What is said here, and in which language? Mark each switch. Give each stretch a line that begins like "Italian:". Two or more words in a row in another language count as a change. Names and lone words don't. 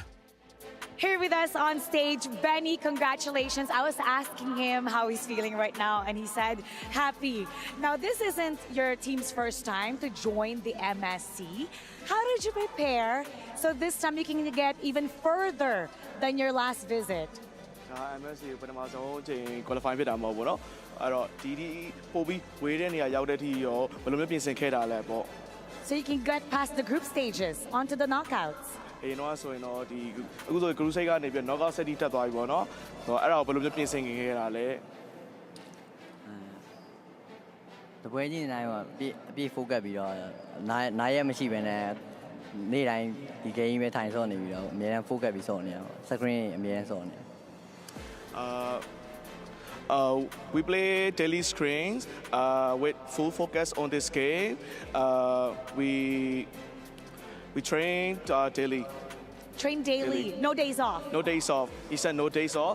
English: Here with us on stage, Benny, congratulations. I was asking him how he's feeling right now, and he said happy. Now, this isn't your team's first time to join the MSC. How did you prepare so this time you can get even further than your last visit?
Burmese: MSC ပထမဆုံးအချိန် qualify ဖြစ်တာမဟုတ်ဘူးเนาะအဲ့တော့ဒီပို့ပြီးဝေးတဲ့နေရာရောက်တဲ့အထိရောဘယ်လိုမျိုးပြင်ဆင်ခဲ့တာလဲပေါ့
English: So you can get past the group stages onto the knockouts.
Burmese: အေးတော့ဆိုရင်တော့ဒီအခုဆို Crusade ကနေပြီး
English: knockout set
Burmese: တက်သွားပြီပေါ့နော်ဟိုအဲ့ဒါကိုဘယ်လိုမျိုးပြင်ဆင်ခဲ့တာလဲ တပွဲချင်းတိုင်းမှာအပြည့် focus ပြီးတော့နားရက်မရှိဘဲနဲ့နေ့တိုင်းဒီ game ပဲထိုင်ဆော့နေပြီးတော့အများအား focus ပြီးဆော့နေရပါ screen အများအားဆော့နေ
English: we play daily screens with full focus on this game. We train daily. Train daily, no days off. No days off. He said no days off.